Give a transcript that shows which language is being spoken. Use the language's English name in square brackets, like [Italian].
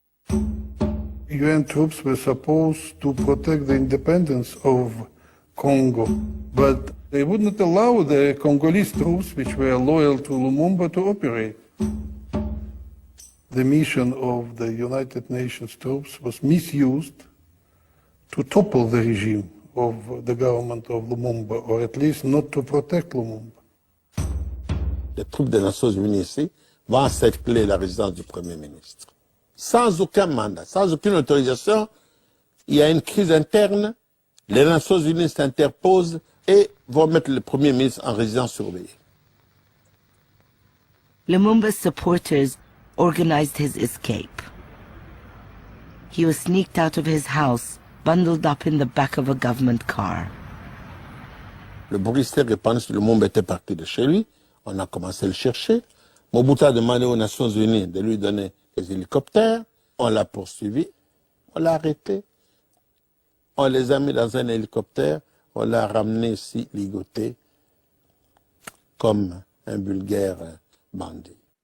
[English] UN troops were supposed to protect the independence of Congo, but they would not allow the Congolese troops, which were loyal to Lumumba, to operate. The mission of the United Nations troops was misused to topple the regime of the government of Lumumba, or at least not to protect Lumumba. [French] Les troupes des Nations Unies ici vont encercler la résidence du Premier ministre. Sans aucun mandat, sans aucune autorisation, il y a une crise interne, les Nations Unies s'interposent et vont mettre le Premier ministre en résidence surveillée. [English] Lumumba's supporters organized his escape. He was sneaked out of his house, bundled up in the back of a government car. [French] Le bruit s'est répandu que Lumumba était parti de chez lui. On a commencé à le chercher. Mobutu a demandé aux Nations Unies de lui donner des hélicoptères. On l'a poursuivi. On l'a arrêté. On les a mis dans un hélicoptère. On l'a ramené ici, ligoté, comme un vulgaire bandit.